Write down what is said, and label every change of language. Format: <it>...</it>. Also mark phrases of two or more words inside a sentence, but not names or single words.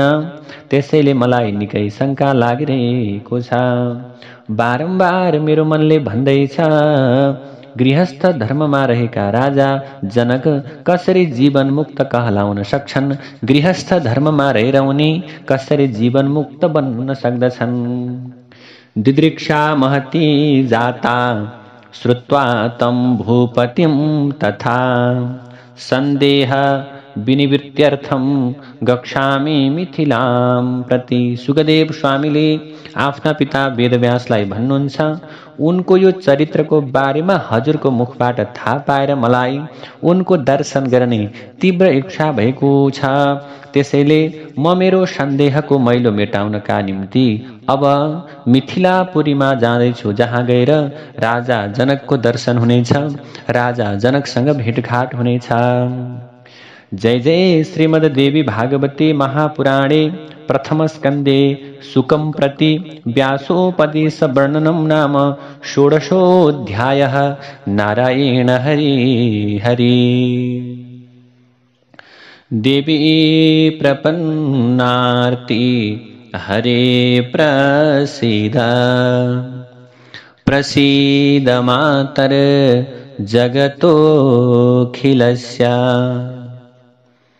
<ne>त्यसैले मलाई निकै शङ्का लागिरहेको छ। बारम्बार मेरो मनले भन्दैछ, गृहस्थ धर्ममा रहेका राजा जनक कसरी जीवन मुक्त कहलाउन सक्छन्? गृहस्थ धर्ममा रहेर उनी कसरी जीवन मुक्त बन्न सक्दछन्?</ne> <sa>दिदृक्षा महती जाता श्रुत्वा तं भूपतिं तथा सन्देह विनिवृत्त्यर्थं गच्छामि मिथिलां प्रति।</sa> <ne>सुखदेव स्वामीले आफ्ना पिता वेदव्यासलाई भन्नुहुन्छ, उनको यो चरित्रको बारेमा हजुरको मुखबाट थाहा पाएर मलाई उनको दर्शन गर्ने तीव्र इच्छा भएको छ। त्यसैले म मेरो सन्देहको मैलो मेटाउनका निम्ति अब मिथिलापुरीमा जाँदैछु, जहाँ गएर राजा जनकको दर्शन हुनेछ, राजा जनकसँग भेटघाट हुनेछ।</ne> <sa>जय जय श्रीमद् देवी भागवते महापुराणे प्रथम स्कंदे सुकं प्रति व्यासोपदेश वर्णनम नाम षोडशोऽध्यायः। नारायण हरि हरि। देवी प्रपन्नार्ति हरे प्रसीद प्रसीद मातर जगतोऽखिलस्य।</sa>